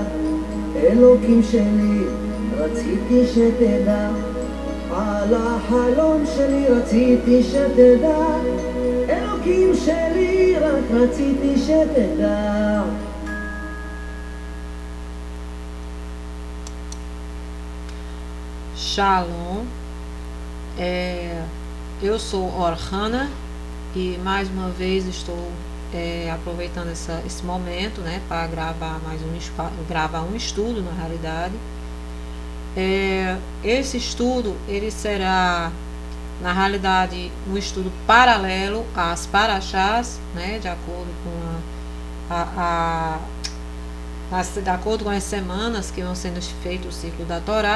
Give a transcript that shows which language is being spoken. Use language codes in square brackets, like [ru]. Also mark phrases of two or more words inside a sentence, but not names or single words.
[he] אלוקים שלי, רציתי שתדע, על החלום שלי רציתי שתדע. אלוקים שלי, רק רציתי שתדע. [pt] Shalom. Eu sou Orhana e mais uma vez estou aproveitando esse momento, né, para gravar gravar um estudo, na realidade. Esse estudo ele será, na realidade, um estudo paralelo às parashás, né, de acordo com as semanas que vão sendo feito o ciclo da Torá.